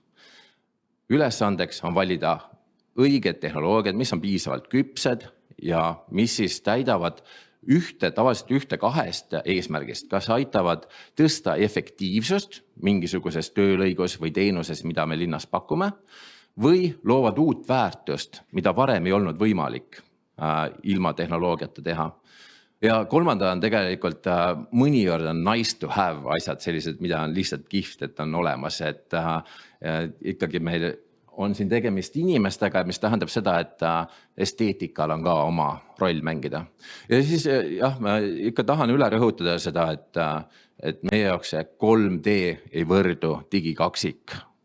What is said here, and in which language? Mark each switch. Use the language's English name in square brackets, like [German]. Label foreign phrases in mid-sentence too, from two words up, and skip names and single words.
[Estonian] Ülesandeks on valida õiged tehnoloogiad, mis on piisavalt küpsed ja mis siis täidavad tavaliselt ühte kahest eesmärgist, kas aitavad tõsta efektiivsust mingisuguses töölõigus või teenuses, mida me linnas pakume, või loovad uut väärtust, mida varem ei olnud võimalik ilma tehnoloogiata teha. Ja kolmanda on tegelikult mõnikord on [English] nice to have [Estonian] asjad sellised, mida on lihtsalt kihvt, et on olemas, et ikkagi meil on siin tegemist inimestega, mis tähendab seda, et esteetikal on ka oma roll mängida. Ja siis ma ikka tahan üle rõhutada seda, et meie jaoks 3D ei võrdu digikaksik.